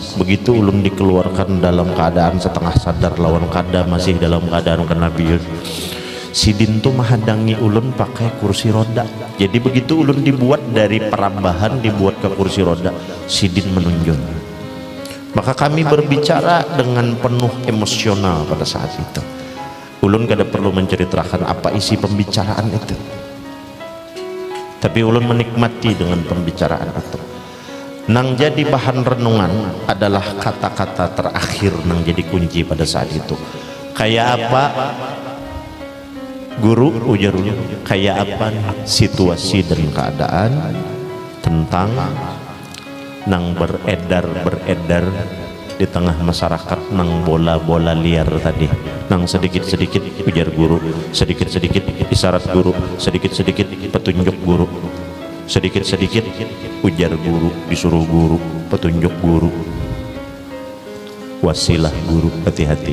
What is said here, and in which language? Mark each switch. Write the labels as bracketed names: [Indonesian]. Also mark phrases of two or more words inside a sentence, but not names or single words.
[Indonesian] Begitu ulun dikeluarkan dalam keadaan setengah sadar [Banjar] lawan kada [Indonesian] masih dalam keadaan kena bius, Sidin tuh menghadangi ulun pakai kursi roda. Jadi begitu ulun dibuat dari perambahan dibuat ke kursi roda, Sidin menunjuk, Maka kami berbicara dengan penuh emosional pada saat itu. Ulun kada perlu menceritakan apa isi pembicaraan itu, tapi ulun menikmati dengan pembicaraan itu. Nang jadi bahan renungan adalah kata-kata terakhir nang jadi kunci pada saat itu. [Banjar] Kayak apa guru, ujar ulun, kayak apa situasi dan keadaan [Indonesian] tentang nang beredar di tengah masyarakat nang bola-bola liar tadi, nang sedikit-sedikit [Banjar] ujar guru, [Indonesian] sedikit-sedikit isyarat guru, sedikit-sedikit petunjuk guru, sedikit-sedikit [Banjar] ujar guru, [Indonesian] disuruh guru, petunjuk guru, wasilah guru, hati-hati.